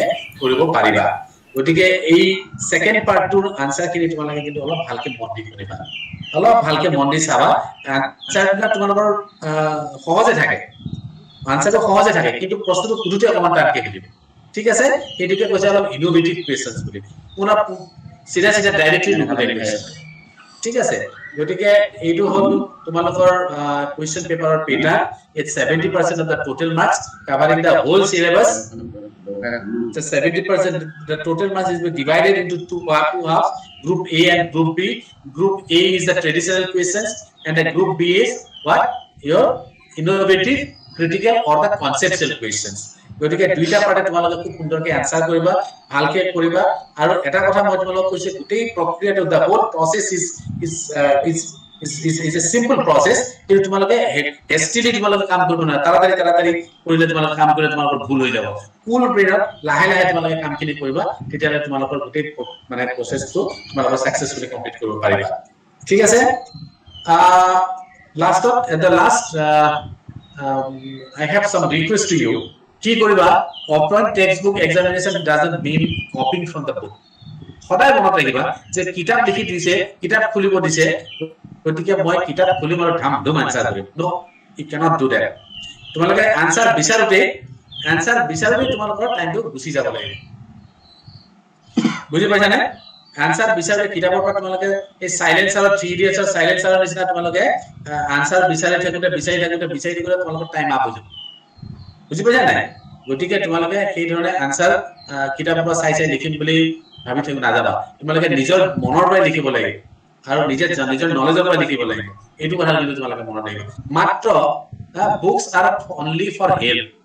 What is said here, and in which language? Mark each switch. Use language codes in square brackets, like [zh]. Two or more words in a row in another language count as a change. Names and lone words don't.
[as] কৰিব পাৰিবা গতিকে এই সেকেন্ড পাৰ্টটোৰ আনসাৰখিনি তোমালোকে কিন্তু অলপ ভালকে মন দি কৰিবা অলপ ভালকে মন দি চাবা আনসাৰবিলাক তোমালোকৰ সহজে থাকে আনসাৰটো সহজে থাকে কিন্তু প্ৰশ্নটো খুদুতে অকমান টানকে দিব ঠিক আছে এইটোকে কৈছে অলপ [en] innovative questions [as] বুলি পুনা সিধা সিধা ডাইৰেক্টলি নুকুলে কোৱেশ্চন ঠিক আছে গতিকে এইটো হল তোমালোকৰ [en] question paper's [as] পেটা [en] it's 70% of the total marks covering the whole syllabus so 70% the total marks is divided into two halves group A and group B group A is the traditional questions and the group B is what your innovative critical or the conceptual questions [as] গতিকে দুইটা পাৰ্টে তোমালোকে খুব সুন্দৰকৈ আনসাৰ কৰিবা ভালকে কৰিবা আৰু এটা কথা মই তোমালোকক কৈছে গোটেই প্ৰক্ৰিয়াটো [en] the whole process is a simple process [as] কিন্তু তোমালোকে হেষ্টিলি তোমালোকে কাম কৰিব না তাড়াতাড়ি কৰিলে তোমালোকে কাম কৰিলে তোমালোকৰ ভুল হৈ যাব [en] cool brain [as] লাহে লাহে তোমালোকে কামখিনি কৰিবা তেতিয়ালে তোমালোকৰ গোটেই মানে প্ৰসেসটো তোমালোকে [en] successfully complete [as] কৰিব পাৰিবা ঠিক আছে [en] at the last I have some request to you [as] কি কৰিবা [en] open textbook examination doesn't mean copying from the book [as] সদায় মনত ৰাখিবা যে কিতাপ লিখি দিছে কিতাপ খুলিব দিছে গতিকে মই কিতাপ খুলিম আৰু ধাম আনসাৰ কৰিম [en] no you cannot do that [as] তোমালোকে আনসাৰ বিচাৰোতে তোমালোকৰ টাইমটো গুছি যাব লাগিব বুজি পাইছা নে আনসাৰ বিচাৰোতে কিতাপৰ পৰা তোমালোকে এই সাইলেন্সাৰৰ 3 ইডিয়টছৰ সাইলেন্সাৰৰ নিচিনা তোমালোকে আনসাৰ বিচাৰি থাকোতে তোমালোকৰ টাইম আপ হৈ যাব বুজি পাইছা নাই গতিকে তোমালোকে এই ধৰণে আনসাৰ কিতাপৰ পৰা চাই লিখিম বুলি ভাবি থাকিব নাযাবা তোমালোকে নিজৰ মনৰ পৰা লিখিব লাগিব আৰু নিজৰ নলেজৰ পৰা লিখিব লাগিব এইটো কথা কিন্তু তোমালোকে মনত ৰাখিবা মাত্ৰ [en] books are only for help